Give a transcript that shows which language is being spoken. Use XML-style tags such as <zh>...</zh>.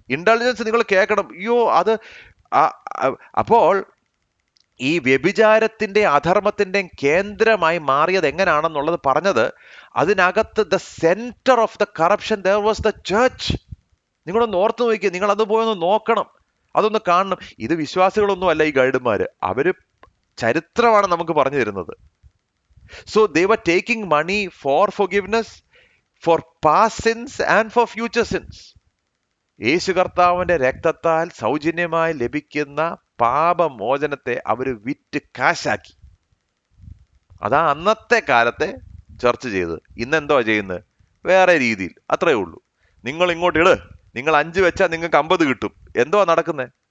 <ml>Intelligence നിങ്ങൾ കേൾക്കണം. അയ്യോ, അത് അപ്പോൾ ഈ വ്യഭിചാരത്തിന്റെ അധർമ്മത്തിന്റെ കേന്ദ്രമായി മാറിയത് എങ്ങനെയാണെന്നുള്ളത് പറഞ്ഞത്, അതിനകത്ത്</ml> <en>The centre of the corruption there was the church.</en> <ml>നിങ്ങളൊന്ന് ഓർത്ത് നോക്കിക്കുക, നിങ്ങൾ അത് പോയൊന്ന് നോക്കണം, അതൊന്ന് കാണണം. ഇത് വിശ്വാസികളൊന്നും അല്ല ഈ ഗൈഡുമാര്, അവര് ചരിത്രമാണ് നമുക്ക് പറഞ്ഞു തരുന്നത്.</ml> <en>So they were taking money for forgiveness, for past sins and for future sins.</en> <ml>യേശു കർത്താവിന്റെ രക്തത്താൽ സൗജന്യമായി ലഭിക്കുന്ന പാപമോചനത്തെ അവര് വിറ്റ് കാശാക്കി. അതാ അന്നത്തെ കാലത്തെ ചർച്ച ചെയ്ത്. ഇന്നെന്തോ ചെയ്യുന്നത്? വേറെ രീതിയിൽ. അത്രയേ ഉള്ളൂ. നിങ്ങൾ ഇങ്ങോട്ട് ഇട്, നിങ്ങൾ 5 വെച്ചാൽ നിങ്ങൾക്ക് 50 കിട്ടും. എന്തോ നടക്കുന്നത്?</ml>